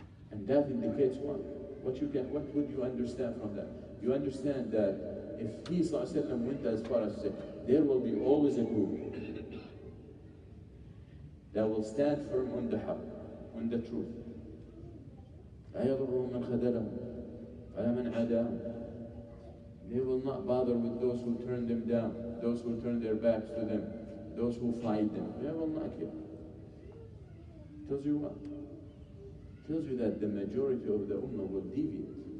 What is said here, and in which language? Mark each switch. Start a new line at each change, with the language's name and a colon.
English: And that indicates what? What would you understand from that? You understand that if He went as far as to say, there will be always a group that will stand firm on the haqq, on the truth.
Arabic: لا يضرهم من خذلهم ولا من عاداهم.
English: They will not bother with those who turn them down, those who turn their backs to them, those who fight them. Yeah, wallahi. Tells you what? Tells you that the majority of the ummah will deviate.